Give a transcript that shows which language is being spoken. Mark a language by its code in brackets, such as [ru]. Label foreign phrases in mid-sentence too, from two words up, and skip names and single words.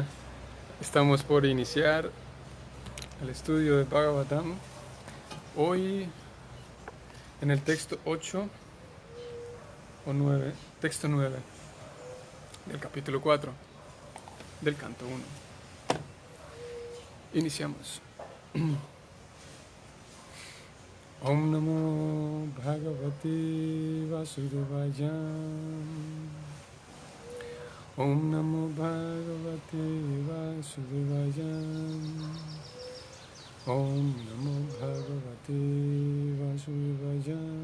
[es] Estamos por iniciar el estudio de Bhagavatam. Hoy en el texto 8 o 9, texto 9 del capítulo 4 del canto 1. Iniciamos. [sa] Om Namo Bhagavate Vasudevaya. Om Namo Bhagavate Vasudevaya. Om Namo Bhagavate Vasudevaya.